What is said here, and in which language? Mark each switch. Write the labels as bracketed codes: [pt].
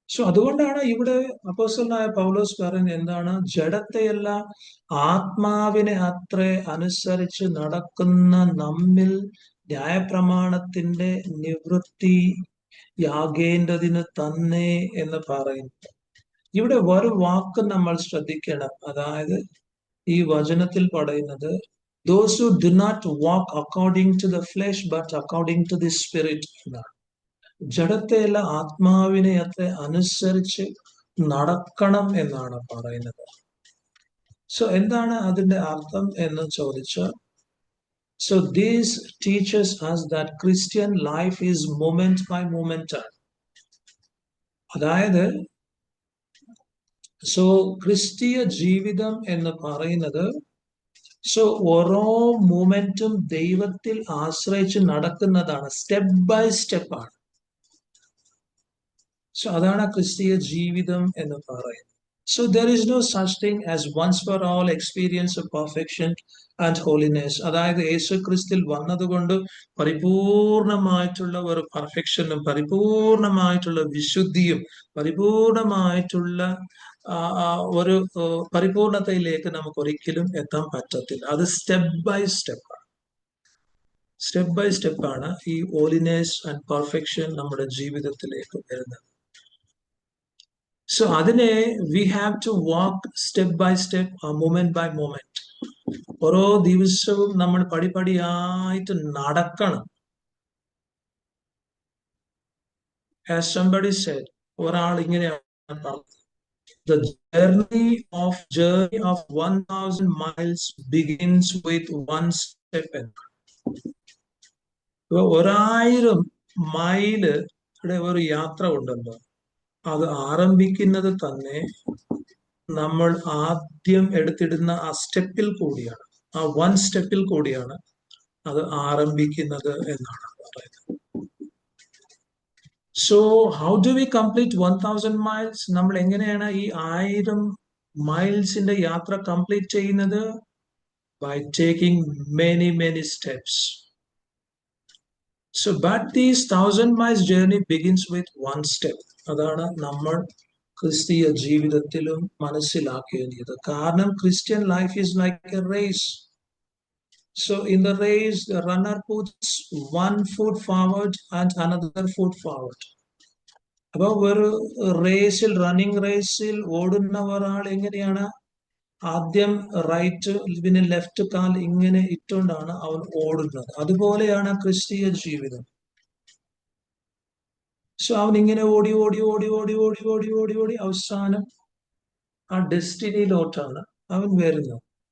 [ml] അതുകൊണ്ടാണ് ഇവിടെ അപ്പോസ്തലനായ പൗലോസ് പറയുന്നത് എന്താണ്? ജഡത്തെയല്ല ആത്മാവിനെ അത്രേ അനുസരിച്ച് നടക്കുന്ന നമ്മിൽ ന്യായപ്രമാണത്തിന്റെ നിവൃത്തിയാകേണ്ടതിന് തന്നെ എന്ന് പറയുന്നു. ഇവിടെ ഒരു വാക്ക് നമ്മൾ ശ്രദ്ധിക്കണം. അതായത് ഈ വചനത്തിൽ പറയുന്നത്, [en] those who do not walk according to the flesh but according to the spirit എന്നാണ്. [ml] ജഡത്തെയല്ല ആത്മാവിനെ അത്ര അനുസരിച്ച് നടക്കണം എന്നാണ് പറയുന്നത്. എന്താണ് അതിന്റെ അർത്ഥം എന്ന് ചോദിച്ചാൽ, [en] this teaches us that Christian life is moment by moment. [ml] അതായത് ക്രിസ്തീയ ജീവിതം എന്ന് പറയുന്നത് ഓരോ മൂമെന്റും ദൈവത്തിൽ ആശ്രയിച്ച് നടക്കുന്നതാണ്, [en] step by step [ml] ആണ്. അതാണ് ക്രിസ്തീയ ജീവിതം എന്ന് പറയുന്നത്. [en] there is no such thing as once for all experience of perfection and holiness. [ml] അതായത് യേശു ക്രിസ്തുവിൽ വന്നതുകൊണ്ട് പരിപൂർണമായിട്ടുള്ള ഒരു പെർഫെക്ഷനും പരിപൂർണമായിട്ടുള്ള വിശുദ്ധിയും പരിപൂർണമായിട്ടുള്ള ഒരു പരിപൂർണതയിലേക്ക് നമുക്ക് ഒരിക്കലും എത്താൻ പറ്റത്തില്ല. അത് [en] step by step [ml] ആണ്. [en] step by step [ml] ആണ് ഈ [en] holiness and perfection [ml] നമ്മുടെ ജീവിതത്തിലേക്ക് വരുന്നത്. [en] So അതിനെ we have to walk step by step, moment by moment. [ml] ഓരോ ദിവസവും നമ്മൾ പടിപടിയായിട്ട് നടക്കണം. [en] As somebody said, [ml] ഒരാൾ ഇങ്ങനെയാണ് പറഞ്ഞത്, [en] the journey of 1000 miles begins with one step. [ml] 1000 മൈലുടെ ഒരു യാത്ര ഉണ്ടല്ലോ, അത് ആരംഭിക്കുന്നത് തന്നെ നമ്മൾ ആദ്യം എടുത്തിടുന്ന ആ സ്റ്റെപ്പിൽ കൂടിയാണ്, ആ വൺ സ്റ്റെപ്പിൽ കൂടിയാണ് അത് ആരംഭിക്കുന്നത് എന്നാണ് പറയുന്നത്. [en] So how do we complete 1000 miles? [ml] നമ്മൾ എങ്ങനെയാണ് ഈ 1000 മൈൽസിന്റെ യാത്ര കംപ്ലീറ്റ് ചെയ്യുന്നത്? [en] By taking many steps. So but these 1000 miles journey begins with one step. [ml] അതാണ് നമ്മൾ ക്രിസ്തീയ ജീവിതത്തിലും മനസ്സിലാക്കേണ്ടത്. [en] കാരണം Christian life is like a race. So in the race, the runner puts one foot forward and another foot forward. [ml] അപ്പൊ ഒരു റേസിൽ, running റേസിൽ ഓടുന്ന ഒരാൾ എങ്ങനെയാണ്? ആദ്യം റൈറ്റ് പിന്നെ ലെഫ്റ്റ് കാൽ ഇങ്ങനെ ഇട്ടുകൊണ്ടാണ് അവൻ ഓടുന്നത്. അതുപോലെയാണ് ക്രിസ്തീയ ജീവിതം. സോ അവൻ ഇങ്ങനെ ഓടി ഓടി ഓടി ഓടി ഓടി ഓടി ഓടി ഓടി അവസാനം ആ ഡെസ്റ്റിനിയിലോട്ടാണ് അവൻ വരുന്നത്.